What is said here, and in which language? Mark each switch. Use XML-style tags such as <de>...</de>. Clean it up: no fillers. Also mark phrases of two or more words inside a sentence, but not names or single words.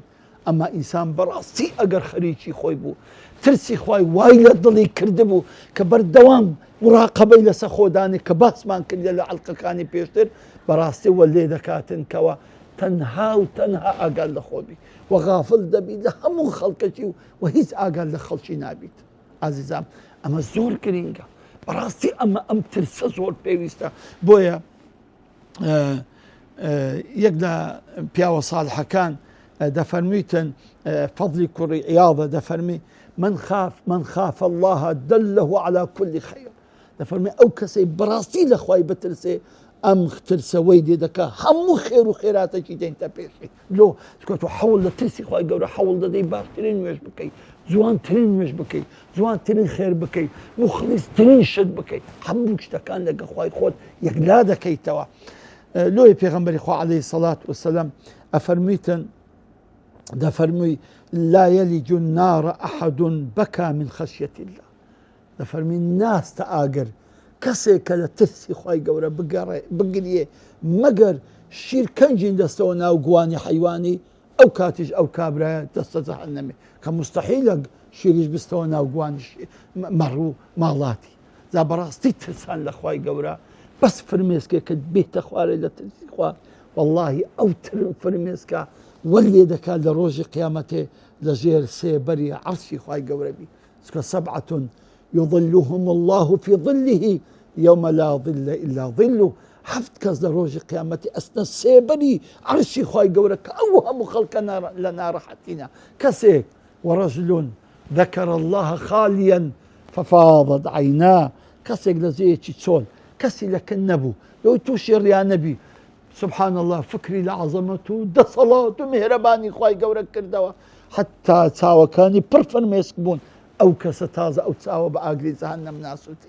<ckb>ئەمما ئینسان بەڕاستی ئەگەر خەریکی خۆی بوو، ترسی خوای وای لە دڵی کردبوو کە بەردەوام مراقەبەی لەسەر خۆدانی کە باسمان کردە لە حەڵقەکانی پێشتر، بەڕاستی وە لێ دەکاتن کەوە تەنها و تەنها ئاگال لە خۆبی و غافڵ دەبی لە هەموو خەڵکەکی و هیچ ئاگال لە خەڵکی نابیت. ئازیزام ئەمە زۆر گرینگە بەڕاستی ئەم ترسە زۆر پێویستە. بۆیە یەک لە پیاوە ساڵحەکان دەفەرمیتن فەضلی کوڕی عیاضە دەفەرمی</ckb> <ar>من خاف الله دله على كل خير.</ar> <ckb>دەفەرمی ئەو کەسەی بەڕاستی لە خوای بترسێ ئەم ترسەوەی دێ دەکا هەموو خێر و خێراتێکی دێنتە پێشی لۆ تو حەوڵ لە ترسی خوای گەورە حەوڵ دەدەی باشترین نوێژ بکەیت، جوانترین نوێژ بکەیت، جوانترین خێر بکەیت، مخلیصترین شت بکەیت، هەموو شتەکان لەگە خوای خۆت یەکلا دەکەیتەوە. لۆی پێغەمبەری خوا</ckb> <ar>عەلەیهی سەڵات وسەلام</ar> <ckb>ئەفەرمیتن دەفەرمووی</ckb> <ar>لا يلج النار أحد بكى من خشية الله.</ar> <ckb>دەفەرمی ناستە ئاگەر کەسێک کە لە ترسی خوای گەورە بگریێ مەگەر شیرکەنجین دەستەوە ناو گوانی حیوانی ئەو کاتیش ئەو کابرایە دەستە جەهەنەمێ کە مستەحیلە شیریش بستەوە ناو گوانی مەڕوو ماڵاتی. جا بەڕاستی ترسان لە خوای گەورە بەس فرمێسکێکت بێتە خوارێ لە ترسی خوا واللهی ئەو فرمێسکە وەلێ دەکات لە ڕۆژی قیامەتێ لە ژێر سێبەری عەرشی خوای گەورە بی.</ckb> <ar>سەبعة يظلهم الله في ظله يوم لا ظل إلا ظله.</ar> <ckb>هەفت کەس لە ڕۆژی قیامەتی ئەستە سێبەری عەرشی خوای گەورە کە ئەو هەموو خەڵکە لە ناڕەحەتینە.</ckb> <ar>کەسێک ورجل ذكر الله خاليا ففاضت عيناه.</ar> <ckb>کەسێک لە جێیەکی چۆل کەسی لەکن نەبوو لەوەی تووشی ڕیا نەبی</ckb> <ar>سبحان الله</ar> <ckb>فکری لە عەزەمەت و دەسەڵات و مێهرەبانی خوای گەورە کردەوە حتا چاوەکانی پڕ فەرمێسک بوون. ئەو کەسە تازە ئەو چاوە بە ئاگری جەهەنەم ناسووتی.</ckb>